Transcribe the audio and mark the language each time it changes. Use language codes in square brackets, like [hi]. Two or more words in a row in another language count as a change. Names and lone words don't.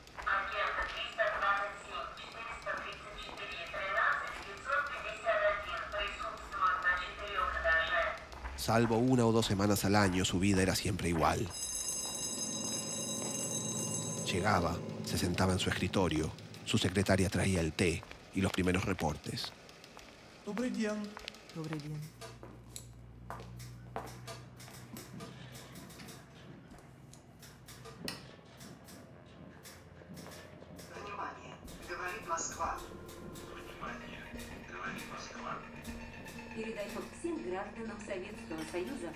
[es] Salvo 1 o 2 semanas al año, su vida era siempre igual. Llegaba, se sentaba en su escritorio, su secretaria traía el té y los primeros reportes. [ru] Добрый день. Добрый день. Внимание, говорит Москва. Передает всем гражданам Советского Союза.